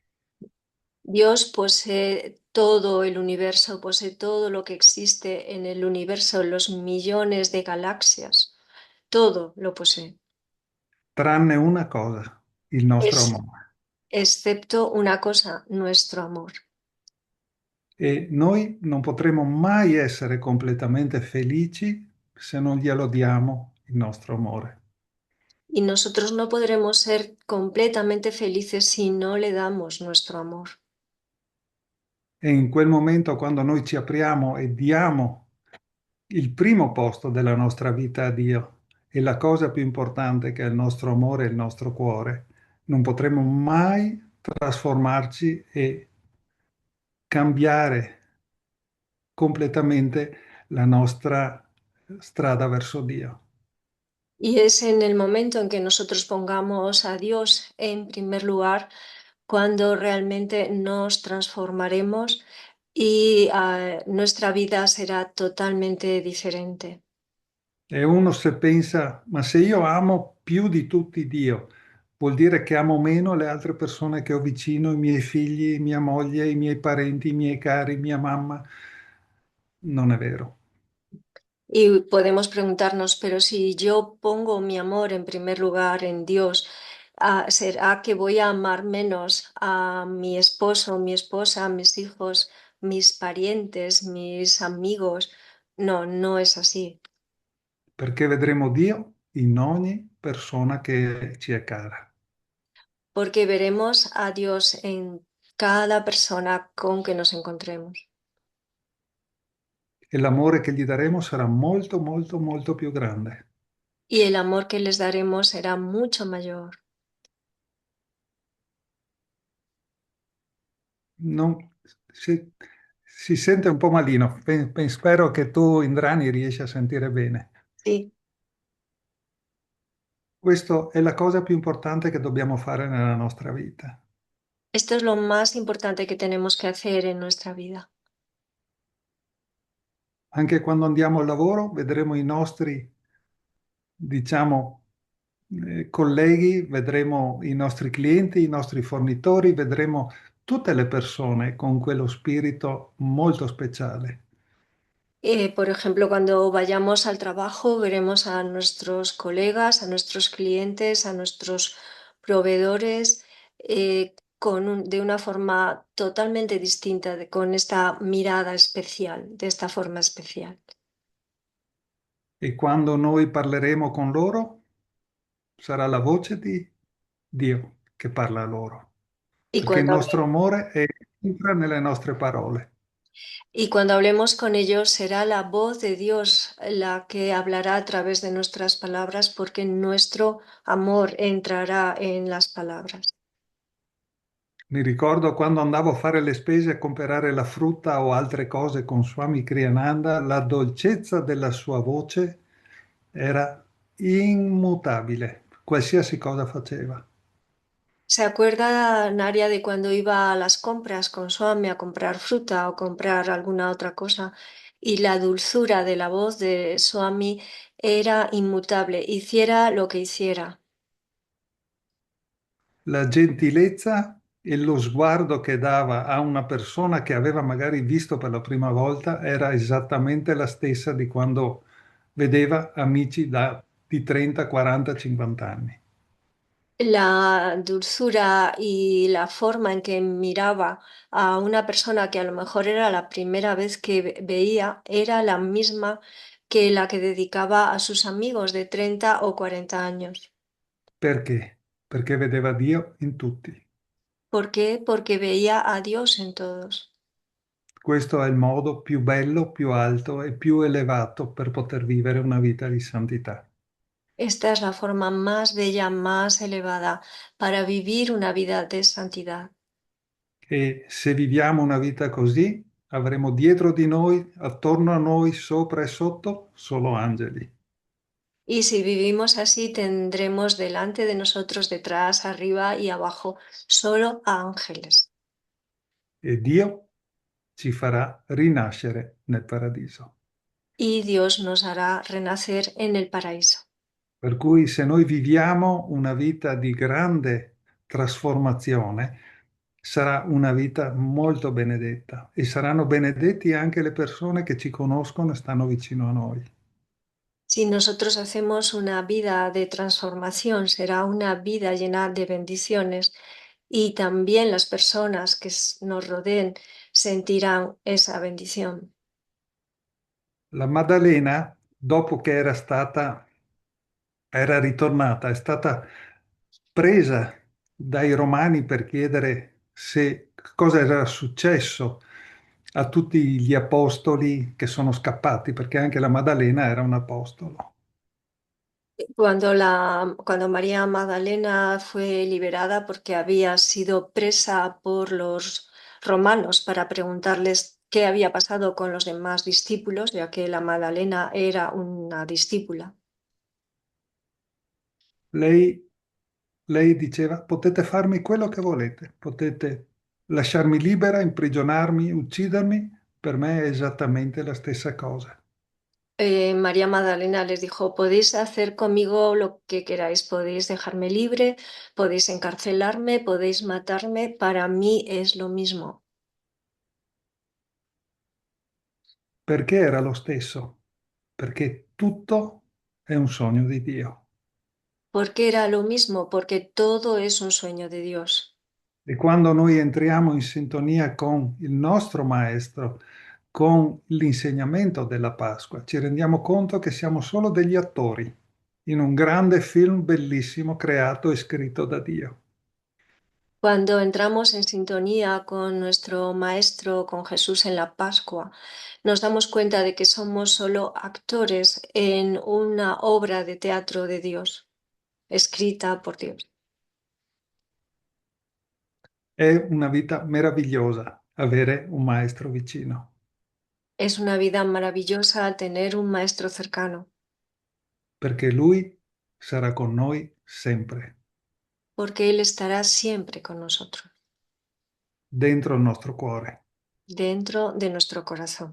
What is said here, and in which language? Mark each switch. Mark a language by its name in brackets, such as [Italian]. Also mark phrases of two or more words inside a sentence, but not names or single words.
[Spanish] Dios posee todo el universo, posee todo lo que existe en el universo, los millones de galaxias, todo lo posee, [Italian] Tranne una cosa, il nostro [Spanish] es, [Italian] amore. [Spanish] excepto una cosa, nuestro amor. [Italian] E noi non potremo mai essere completamente felici se non glielo diamo il nostro amore. [Spanish] Y nosotros no podremos ser completamente felices si no le damos nuestro amor. [Italian] E in quel momento, quando noi ci apriamo e diamo il primo posto della nostra vita a Dio e la cosa più importante che è il nostro amore e il nostro cuore, non potremo mai trasformarci e cambiare completamente la nostra strada verso Dio. [Spanish] Y es en el momento en que nosotros pongamos a Dios en primer lugar cuando realmente nos transformaremos y nuestra vida será totalmente diferente. [Italian] E uno se pensa, ma se io amo più di tutti Dio, vuol dire che amo meno le altre persone che ho vicino, i miei figli, mia moglie, i miei parenti, i miei cari, mia mamma. Non è vero. [Spanish] Y podemos preguntarnos, pero si yo pongo mi amor en primer lugar en Dios, ¿Será que voy a amar menos a mi esposo, mi esposa, mis hijos, mis parientes, mis amigos? No, no es así, [Italian] perché vedremo Dio in ogni persona che ci è cara. [Spanish] porque veremos a Dios en cada persona con que nos encontremos. [Italian] E l'amore che gli daremo sarà molto, molto, molto più grande. [Spanish] Y el amor que les daremos será mucho mayor. [Italian] Non- si, si sente un po' malino. Spero che tu, Indrani, riesci a sentire bene. [Spanish] Sí, [Italian] Questa è la cosa più importante che dobbiamo fare nella nostra vita. [Spanish] esto es lo más importante que tenemos que hacer en nuestra vida. [Italian] Anche quando andiamo al lavoro, vedremo i nostri, diciamo, colleghi, vedremo i nostri clienti, i nostri fornitori, vedremo tutte le persone con quello spirito molto speciale. [Spanish] Por ejemplo, cuando vayamos al trabajo, veremos a nuestros colegas, a nuestros clientes, a nuestros proveedores de una forma totalmente distinta, con esta mirada especial, de esta forma especial. [Italian] E quando noi parleremo con loro, sarà la voce di Dio che parla a loro, [Spanish] Y [Italian] perché il [Spanish] cuando, [Italian] nostro amore entra nelle nostre parole. [Spanish] y cuando hablemos con ellos, será la voz de Dios la que hablará a través de nuestras palabras, porque nuestro amor entrará en las palabras. [Italian] Mi ricordo quando andavo a fare le spese a comprare la frutta o altre cose con Swami Kriyananda, la dolcezza della sua voce era immutabile, qualsiasi cosa faceva. [Spanish] ¿Se acuerda Naria de cuando iba a las compras con Swami a comprar fruta o comprar alguna otra cosa? Y la dulzura de la voz de Swami era inmutable, hiciera lo que hiciera. [Italian] La gentilezza e lo sguardo che dava a una persona che aveva magari visto per la prima volta era esattamente la stessa di quando vedeva amici di 30, 40, 50 anni. [Spanish] La dulzura y la forma en que miraba a una persona que a lo mejor era la primera vez que veía era la misma que la que dedicaba a sus amigos de 30 o 40 años. [Italian] Perché? Perché vedeva Dio in tutti. [Spanish] ¿Por qué? Porque veía a Dios en todos. [Italian] Questo è il modo più bello, più alto e più elevato per poter vivere una vita di santità. [Spanish] Esta es la forma más bella, más elevada para vivir una vida de santidad. [Italian] E se viviamo una vita così, avremo dietro di noi, attorno a noi, sopra e sotto, solo angeli. [Spanish] Y si vivimos así, tendremos delante de nosotros, detrás, arriba y abajo, solo ángeles. [Italian] E Dio ci farà rinascere nel paradiso. [Spanish] Y Dios nos hará renacer en el paraíso. [Italian] Per cui se noi viviamo una vita di grande trasformazione, sarà una vita molto benedetta e saranno benedetti anche le persone che ci conoscono e stanno vicino a noi. [Spanish] Si nosotros hacemos una vida de transformación, será una vida llena de bendiciones y también las personas que nos rodeen sentirán esa bendición. [Italian] La Maddalena, dopo che era ritornata, è stata presa dai romani per chiedere se cosa era successo a tutti gli apostoli che sono scappati, perché anche la Maddalena era un apostolo. [Spanish] Cuando María Magdalena fue liberada porque había sido presa por los romanos para preguntarles qué había pasado con los demás discípulos, ya que la Magdalena era una discípula. [Italian] Lei, lei diceva, potete farmi quello che volete, potete lasciarmi libera, imprigionarmi, uccidermi, per me è esattamente la stessa cosa. [Spanish] María Magdalena les dijo, podéis hacer conmigo lo que queráis, podéis dejarme libre, podéis encarcelarme, podéis matarme, para mí es lo mismo. [Italian] Perché era lo stesso? Perché tutto è un sogno di Dio. [Spanish] ¿Por qué era lo mismo? Porque todo es un sueño de Dios. [Italian] E quando noi entriamo in sintonia con il nostro Maestro, con l'insegnamento della Pasqua, ci rendiamo conto che siamo solo degli attori in un grande film bellissimo creato e scritto da Dio. [Spanish] Cuando entramos en sintonía con nuestro Maestro, con Jesús en la Pascua, nos damos cuenta de que somos solo actores en una obra de teatro de Dios, escrita por Dios. [Italian] È una vita meravigliosa avere un Maestro vicino, [Spanish] Es una vida maravillosa tener un Maestro cercano, [Italian] perché Lui sarà con noi sempre, [Spanish] porque Él estará siempre con nosotros, [Italian] dentro il nostro cuore, [Spanish] dentro de nuestro corazón.